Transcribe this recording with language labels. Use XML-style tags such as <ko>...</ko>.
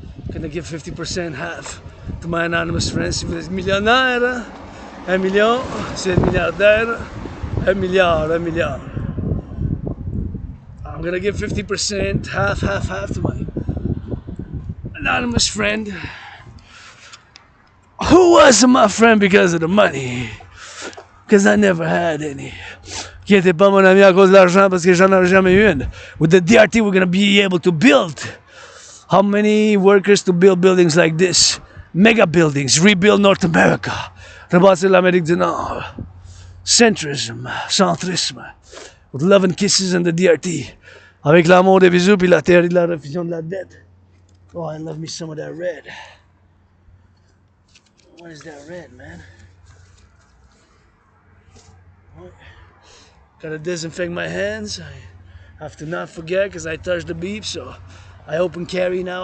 <en>I'm gonna give 50% half to my anonymous friends.</en> <fr>Si vous êtes millionnaire, un million. Si vous êtes milliardaire, un milliard, un milliard.</fr> <en>I'm gonna give 50%, half to my anonymous friend. Who wasn't my friend because of the money? Because I never had any.</en> <fr>Qui n'était pas mon ami à cause de l'argent parce que j'en avais jamais eu une.</fr> <en>With the DRT, we're gonna be able to build. How many workers to build buildings like this? Mega buildings, rebuild North America.</en> <fr>Rebâtir l'Amérique du Nord.</fr> <en>Centrism, centrisme. With love and kisses and the DRT.</en> <fr>Avec l'amour des bisous puis la théorie de la refusion de la dette.</fr> <en>Oh, I love me some of that red. What is that red, man? What? Gotta disinfect my hands. I have to not forget because I touched the beef, so I open carry now.</en>